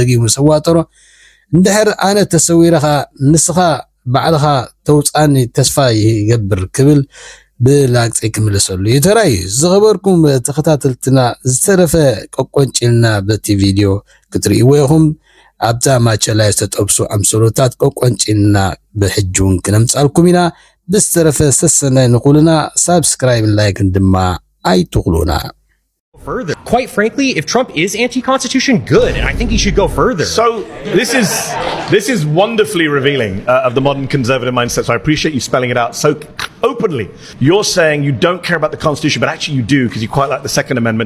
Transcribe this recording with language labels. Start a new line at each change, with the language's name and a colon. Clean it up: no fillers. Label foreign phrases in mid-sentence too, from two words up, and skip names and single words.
Tigrinya: ክብል ደጊሙ ሰዋጠሮ እንድሕር ኣነ ተሰዊረኻ ንስኻ ባዕልኻ ተውፃኒ ተስፋ ይገብር ክብል ብላግፀይ ክምልሰሉ ይተራዩ ዝኸበርኩም ተኸታተልትና ዝተረፈ ቆቆንጭልና በቲ ቪድዮ ክትርእይዎ ኢኹም ኣብዛ ማቸላይ ዝተጠብሱ ኣምሰሎታት ቆቆንጭልና ብሕጁን ክነምፃልኩም ኢና ብዝተረፈ ሰሰናይ ንኹልና
English: subscribe like
Tigrinya: ድማ ኣይትኽሉና
English: Further. Quite frankly, if Trump is anti-constitution, good, and I think he should go further. So this is wonderfully revealing of the modern conservative mindset. So I appreciate you spelling it out so openly. You're saying you don't care about the Constitution, but actually you do because you quite like the Second Amendment.